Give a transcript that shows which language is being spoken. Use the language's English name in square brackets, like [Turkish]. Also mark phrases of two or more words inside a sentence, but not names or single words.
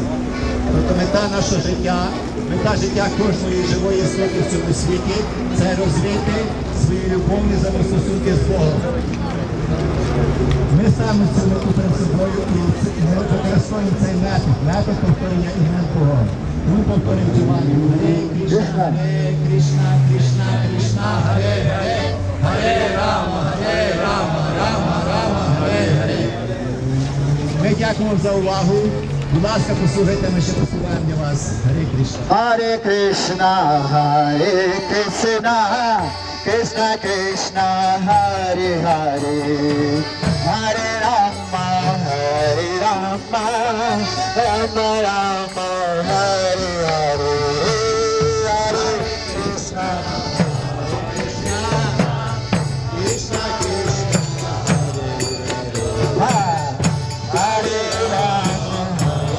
[Ukrainian] Тобто мета нашого життя, мета життя кожної живої істоти в цьому світі – це розвити свої любовні взаємостосунки з Богом. Ми ставимо цю мету перед собою і ми використовуємо цей метод повторення імен Бога. Ми повторюємо цю мантру. Харе Кришна, Кришна Кришна, Харе Харе, Харе Рама, Рама, Харе Харе. Ми дякуємо за увагу. Будь ласка, послухайте, ми ще послухаємо для вас. Харе Кришна. Hare Krishna, Hare Krishna, Krishna Krishna, Hare Hare, Hare Rama, Rama Rama, Hare Hare, Hare Krishna, Krishna Krishna, Hare Rama,